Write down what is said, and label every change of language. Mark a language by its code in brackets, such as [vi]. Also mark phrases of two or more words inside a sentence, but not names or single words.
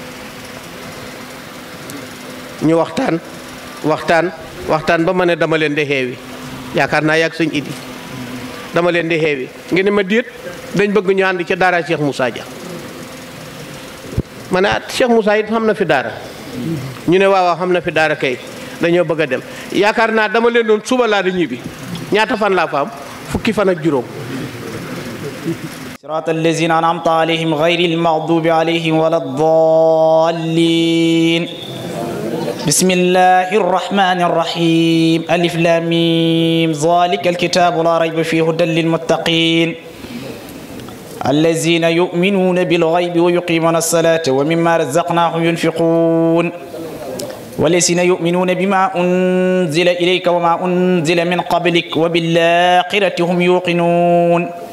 [wo] ñu waxtaan ba ma ne dama leen di xeewi yaakaar naa yàgg sëñ Idi dama leen di xeewi ngeen ne ma déet dañ bëgg ñu ànd ci daara Cheikh Moussa Dia ma ne Cheikh Moussa it xam na fi daara ñu ne waaw xam na fi daara kay dañoo bëgg a dem yaakaar naa dama leen doon suba laa di ñibbi ñaata fan laa fa am fukki fan ak juróom [ar] صراط الذين أنعمت عليهم غير المغضوب عليهم ولا الضالين بسم الله الرحمن الرحيم ألف لام ميم ذلك الكتاب لا ريب فيه هدى للمتقين الذين يؤمنون بالغيب ويقيمون الصلاة ومما رزقناهم ينفقون والذين يؤمنون بما أنزل إليك وما أنزل من قبلك وبالآخرة هم يوقنون